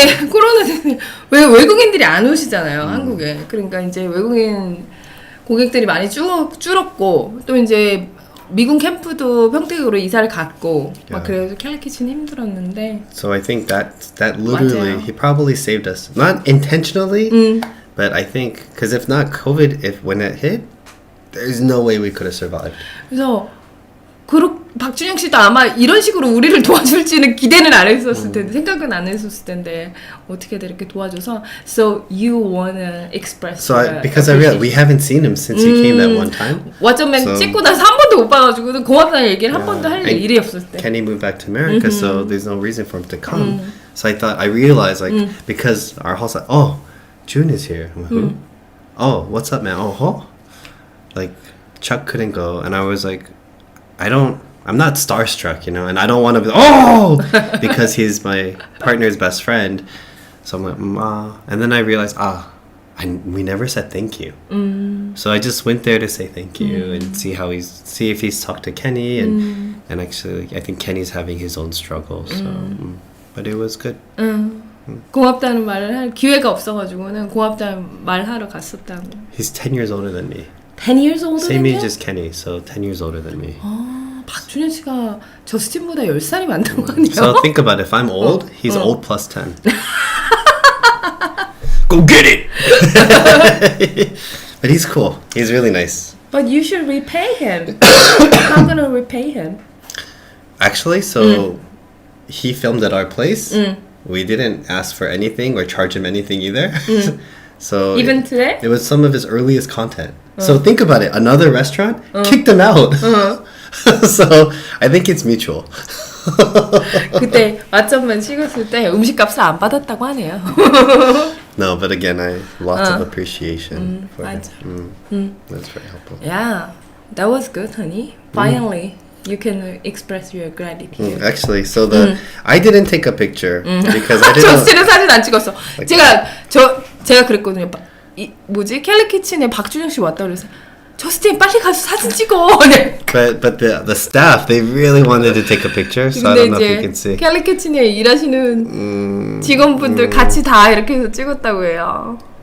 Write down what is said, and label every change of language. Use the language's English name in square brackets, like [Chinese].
[Korean] 코로나 때문에 왜 외국인들이 안 오시잖아요, 한국에. 그러니까 이제 외국인 고객들이 많이 줄었고 또 이제 미군 캠프도 평택으로 이사를 갔고 막 그래서 캘리키친 힘들었는데. [English] So I think that literally [Korean] 맞아요. [English] he probably saved us. Not intentionally, but I think because if not COVID, when it hit, there's no way we could have survived. [Korean] 그래서 박준영 씨도 아마 이런 식으로 우리를 도와줄지는 기대는 안 했었을 텐데 생각은 안 했었을 텐데 어떻게든 이렇게 도와줘서 [English] So you wanna express So because I realized we haven't seen him since he came that one time. [Korean] 왓챠맨 찍고 나서 한 번도 못 봐가지고 고맙다는 얘기를 한 번도 할 일이 없을 때. [English] Kenny moved back to America, so there's no reason for him to come. So I realized like because our house, like, oh, June is here. I'm like, who? Oh, what's up, man? Oh, huh? Like Chuck couldn't go, and I was like, I'm not starstruck, you know, and I don't want to be, because he's my partner's best friend. So I'm like, and then I realized, we never said thank you. So I just went there to say thank you and see if he's talked to Kenny, and actually, I think Kenny's having his own struggles. So, but it was good. [Korean] 고맙다는 말을 할 기회가 없어가지고는 고맙다는 말하러 갔었다고. [English] He's 10 years older than me. 10 years older Same than age you? as Kenny, so 10 years older than me. [Korean] 박준현 씨가 저스틴보다 10살이 많다고 하네요. [English] So think about it. If I'm old, he's old plus 10. Go get it! But he's cool. He's really nice. But you should repay him. How gonna repay him? Actually, so he filmed at our place. We didn't ask for anything or charge him anything either. So Even today? It was some of his earliest content. So think about it. Another restaurant kicked him out. So I think it's mutual. [Korean] 그때 왓챠맨 찍었을 때 음식값을 안 받았다고 하네요. [English] No, but again, lots of appreciation for [Korean] 맞아. [English] him. That's very helpful. Yeah, that was good, honey. Finally, you can express your gratitude. Actually, so I didn't take a picture because I didn't. [Korean] 저스틴은 사진 안 찍었어. 제가 그랬거든요. 캘리키친에 박준영 씨 왔다 그래서 저스틴 빨리 가서 사진 찍어. 네. [English] But the staff, they really wanted to take a picture, so I don't know if you can see. [Korean] 캘리키친에 일하시는 직원분들 같이 다 이렇게 해서 찍었다고 해요.